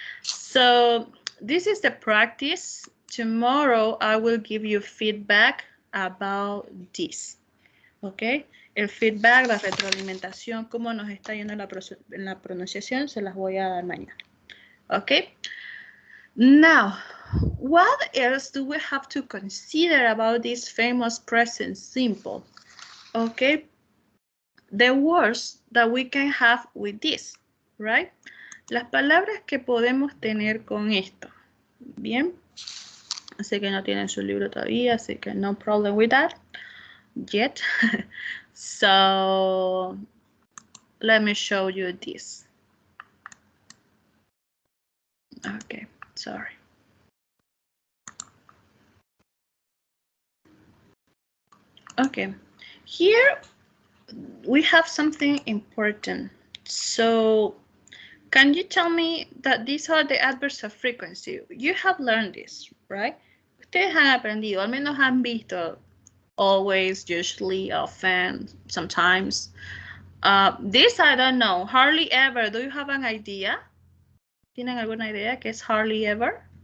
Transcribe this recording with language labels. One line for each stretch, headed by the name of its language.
English: So, this is the practice. Tomorrow I will give you feedback about this, ok.
Spanish: El feedback, la retroalimentación, cómo nos está yendo en la pronunciación, se las voy a dar mañana.
English: Okay. Now, what else do we have to consider about this famous present simple? Okay. The words that we can have with this, right?
Spanish: Las palabras que podemos tener con esto. Bien. Así que no tienen su libro todavía, así que
English: no problem with that yet. So let me show you this. Okay, sorry. Okay, here we have something important. So can you tell me that these are the adverbs of frequency? You have learned this, right?
Spanish: Ustedes han aprendido, al menos han visto
English: always, usually, often, sometimes. This I don't know. Hardly ever. Do you have an idea?
Spanish: ¿Tienen alguna idea qué es hardly ever?